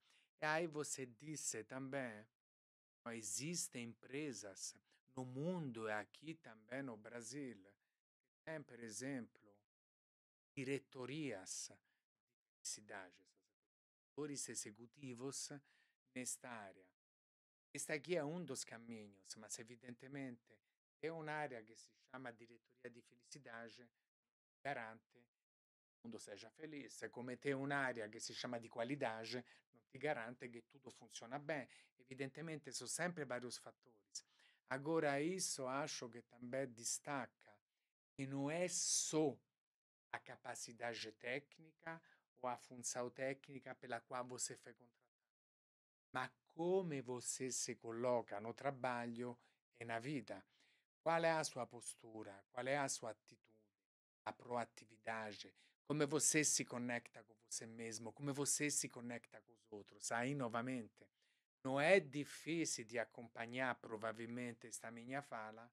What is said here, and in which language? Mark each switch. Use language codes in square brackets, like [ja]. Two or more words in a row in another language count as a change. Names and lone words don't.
[pt] E aí você disse também, ó, existem empresas no mundo e aqui também no Brasil, que tem, por exemplo, diretorias de cidades, diretores executivos nesta área. Este aqui é um dos caminhos, mas evidentemente é uma área que se chama diretoria de felicidade, garante que o mundo seja feliz. [it] Come tem un'area che si chama di qualidade, non ti garante che tutto funziona bene. Evidentemente sono sempre vari fattori. [pt] Agora, isso acho que também destaca que não é só a capacidade técnica ou a função técnica pela qual você foi contratado, [it] ma come [pt] você se coloca no trabalho e na vida. Qual é a sua postura? Qual é a sua atitude? A proatividade? Come você se conecta com você mesmo? Come você se conecta com os outros? Aí, novamente, não é difícil de acompanhar provavelmente esta minha fala.